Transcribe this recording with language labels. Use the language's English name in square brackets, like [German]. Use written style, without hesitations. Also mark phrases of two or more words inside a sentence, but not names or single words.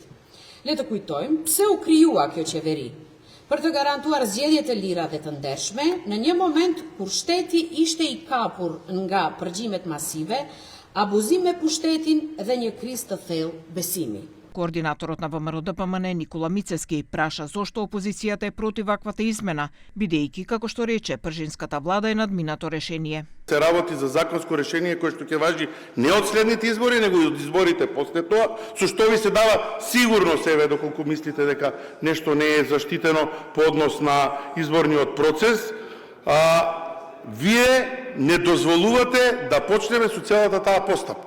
[Albanian] Le të kujtojmë pse u krijua kjo qeveri. Për të garantuar zgjedhje të lira dhe të ndershme, në një moment kur shteti ishte i kapur nga përgjimet masive, abuzim me pushtetin dhe një krizë të thellë besimi. [Macedonian] Координаторот на ВМРО-ДПМН Никола Мицевски праша зошто опозицијата е против ваквата измена, бидејќи, како што рече, пржинската влада е надминато решение. Се работи за законско решение кое што ќе важи не од следните избори, него и од изборите после тоа, со што ви се дава сигурност, еве, доколку мислите дека нешто не е заштитено по однос на изборниот процес, вие не дозволувате да почнеме со целата таа постапка.